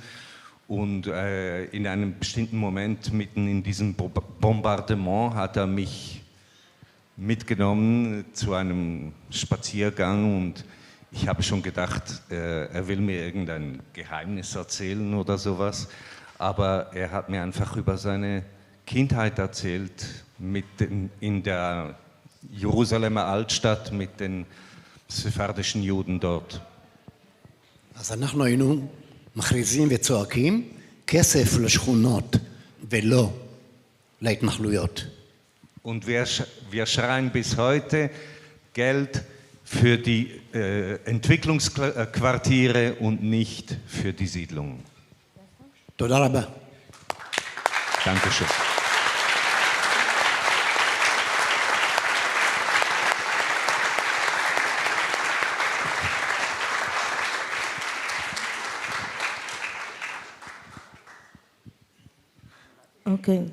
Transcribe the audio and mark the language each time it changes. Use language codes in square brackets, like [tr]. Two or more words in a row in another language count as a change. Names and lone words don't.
[de] Und in einem bestimmten Moment mitten in diesem Bombardement hat er mich mitgenommen zu einem Spaziergang und ich habe schon gedacht, er will mir irgendein Geheimnis erzählen oder sowas, aber er hat mir einfach über seine Kindheit erzählt, in der Jerusalemer Altstadt mit den sephardischen Juden dort. [he] אז אנחנו היינו מכריזים וצועקים, כסף לשכונות ולא להתנחלויות. [de] Und wir schreien bis heute Geld für die Entwicklungsquartiere und nicht für die Siedlungen. [he] תודה רבה. [de] Dankeschön. Okay.